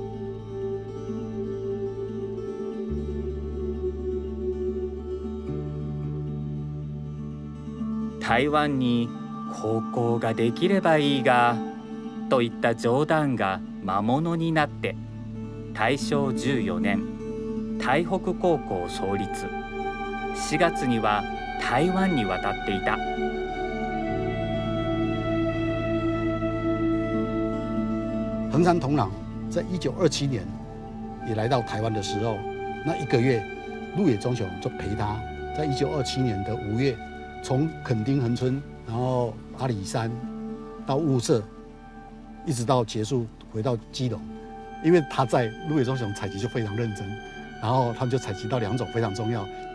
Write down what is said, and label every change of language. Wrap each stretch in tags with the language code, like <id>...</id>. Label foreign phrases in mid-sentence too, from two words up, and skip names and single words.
<ja>台湾に高校ができればいいがといった冗談が魔物になって、大正14年台北高校創立、4月には台湾に渡っていた。</ja> <zh>横山童郎在1927年也来到台湾的时候，那1个月，鹿野忠雄就陪他，在1927年的5月，从垦丁恒春，然后阿里山到雾社，一直到结束回到基隆，因为他在鹿野忠雄采集就非常认真，然后他们就采集到2种非常重要。</zh>